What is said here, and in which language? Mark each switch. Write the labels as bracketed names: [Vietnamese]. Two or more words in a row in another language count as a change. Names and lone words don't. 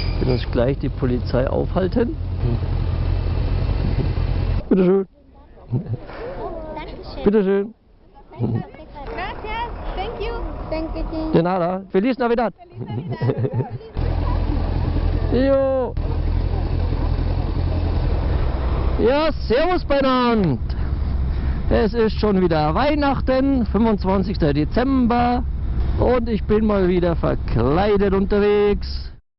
[German] Wir uns gleich die Polizei aufhalten. Bitteschön. Dankeschön. Bitteschön. [Spanish] Gracias. [English] Thank you. Thank you. [Spanish] De nada. Feliz Navidad. [German] Jo. Ja, servus beieinander. Es ist schon wieder Weihnachten, 25. Dezember. Und ich bin mal wieder verkleidet unterwegs.